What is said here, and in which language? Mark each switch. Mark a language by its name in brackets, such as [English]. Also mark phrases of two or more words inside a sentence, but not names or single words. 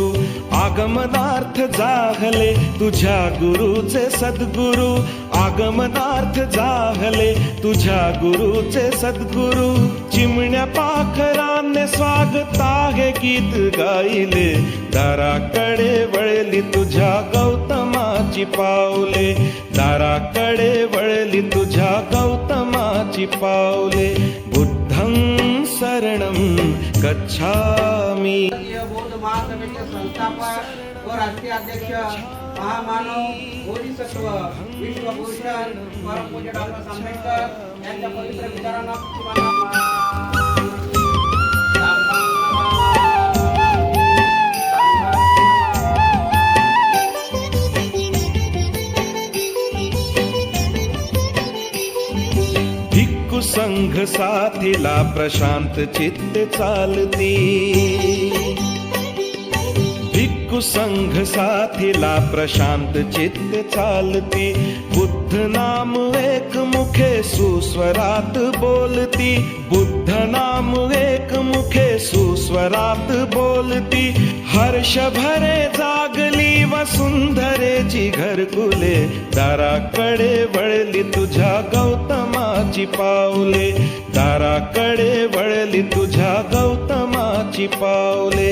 [Marathi] आगमनार्थ जागले तुझ्या गुरुचे सद्गुरु, आगमनार्थ जागले तुझ्या गुरुचे सद्गुरु. चिमण्या पाखराने स्वागता हे गीत गायले, दाराकडे वळली तुझ्या गौतमाची पावले, दाराकडे वळली तुझ्या गौतमाची पावले. [Pali] बुद्धं शरणं गच्छामि. [Marathi] बौद्ध महासभेचे संस्थापक व राष्ट्रीय अध्यक्ष महामानव बोधिसत्व विश्वभूषण परमपूज्य डॉक्टर आंबेडकर यांच्या पवित्र विचारांना भिक्खू संघ साथीला प्रशांत चित्त चालती, भिक्खू संघ साथीला प्रशांत चित्त चालती. बुद्ध नाम एक मुखे सुस्वरात बोलती, बुद्ध नाम एक मुखे सुस्वरात बोलती. हर्ष भरे जागली वसुंधरेची घरकुले, दाराकडे वळली तुझ्या गौतमाची पावले, दाराकडे वळली तुझ्या गौतमाची पावले.